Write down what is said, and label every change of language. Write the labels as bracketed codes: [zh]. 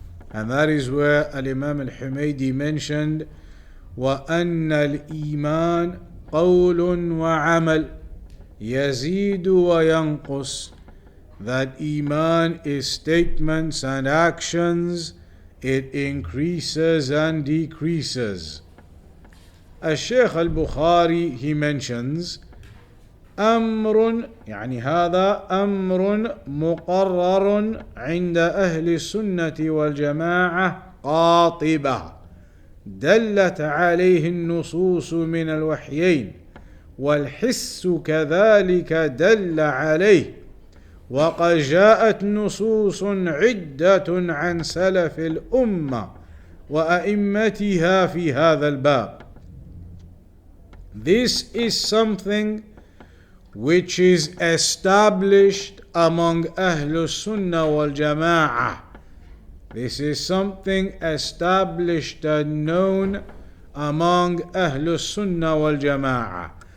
[en] And that is where Al-Imaam Al-Humaydi mentioned [ar] وَأَنَّ الْإِيمَانَ قَوْلٌ وَعَمَلٌ يَزِيدُ وَيَنْقُصُ, [en] that Iman is statements and actions, it increases and decreases. [ar] Al-Shaykh Al-Bukhari, [en] he mentions [ar] أمر, يعني هذا أمر مقرر عند أهل السنة والجماعة قاطبة دلت عليه النصوص من الوحيين والحس كذلك دل عليه وقد جاءت نصوص عدة عن سلف الأمة وأئمتها في هذا الباب. [en] This is something which is established among Ahlus Sunnah wal Jama'ah. This is something established and known among Ahlus Sunnah wal Jama'ah.